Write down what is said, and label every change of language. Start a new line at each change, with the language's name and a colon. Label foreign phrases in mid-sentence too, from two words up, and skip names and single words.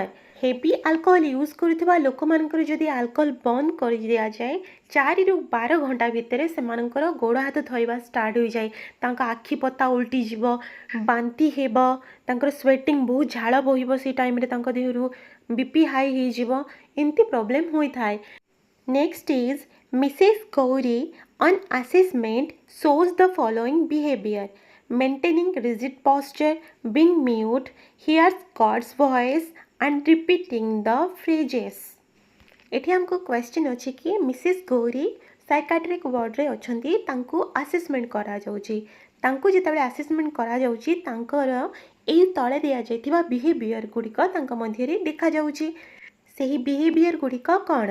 English: heavy alcohol use
Odia: କରୁଥିବା ଲୋକମାନଙ୍କର ଯଦି ଆଲକୋହଲ ବନ୍ଦ କରି ଦିଆଯାଏ 4ରୁ 12 ଘଣ୍ଟା ଭିତରେ ସେମାନଙ୍କର ଗୋଡ଼ ହାତ ଧରିବା ଷ୍ଟାର୍ଟ ହୋଇଯାଏ। ତାଙ୍କ ଆଖି ପତା ଉଲ୍ଟିଯିବ, ବାନ୍ତି ହେବ, ତାଙ୍କର ସ୍ୱେଟିଂ ବହୁତ ଝାଳ ବୋହିବ, ସେଇ ଟାଇମ୍ରେ ତାଙ୍କ ଦେହରୁ
English: BP high
Odia: ହେଇଯିବ, ଏମିତି ପ୍ରୋବ୍ଲେମ୍ ହୋଇଥାଏ।
English: next is Mrs Gauri on assessment shows the following behavior: maintaining rigid posture, being mute, hears God's voice and repeating the phrases।
Odia: ଏଠି ଆମକୁ କ୍ୱେଶ୍ଚିନ୍ ଅଛି କି ମିସେସ୍ ଗୌରୀ
English: psychiatric wardରେ
Odia: ଅଛନ୍ତି, ତାଙ୍କୁ ଆସେସମେଣ୍ଟ କରାଯାଉଛି। ତାଙ୍କୁ ଯେତେବେଳେ ଆସେସମେଣ୍ଟ କରାଯାଉଛି ତାଙ୍କର ଏହି ତଳେ ଦିଆଯାଇଥିବା ବିହେଭିୟର ଗୁଡ଼ିକ ତାଙ୍କ ମଧ୍ୟରେ ଦେଖାଯାଉଛି। ସେହି ବିହେଭିୟର ଗୁଡ଼ିକ କ'ଣ?